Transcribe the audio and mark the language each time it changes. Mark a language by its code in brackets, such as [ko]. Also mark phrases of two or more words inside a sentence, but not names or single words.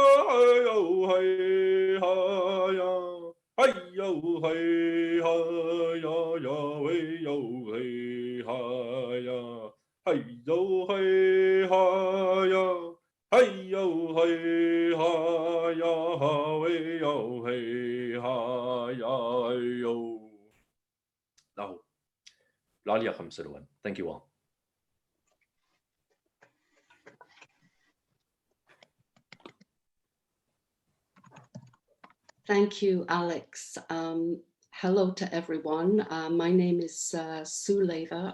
[en] hey yo, hey, hi, ya, ya, hey yo, hey, hi, ya, hey yo, hey, hi, ya, hey yo, hey, hi, ya, hey yo, hey, hi, ya, yo. Now, Lalia Khamsirwan. Thank you all. Thank you, Alex. Hello to everyone. My name is Sue Leva.